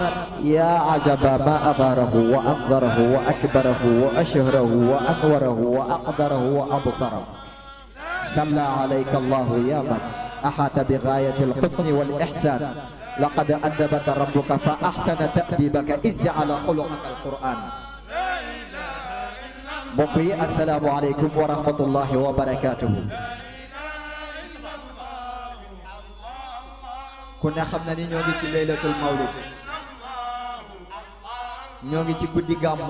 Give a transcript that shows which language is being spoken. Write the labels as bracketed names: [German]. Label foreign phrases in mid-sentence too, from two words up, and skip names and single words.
[Arabic] يا عجبا ما أظهره وأنظره وأكبره وأشهره وأنوره وأقدره وأبصره. صلى عليك الله يا من أحاط بغاية الحسن والإحسان. لقد أدبك ربك فأحسن تأديبك إذ جعل خلقك القرآن. [Wolof] mbokk yi [Arabic] السلام عليكم ورحمة الله وبركاته. [Wolof] ku ne xam na ni ñoo ngi ci [Arabic] ليلة المولد, [Wolof] ñoo ngi ci guddi gàmmu.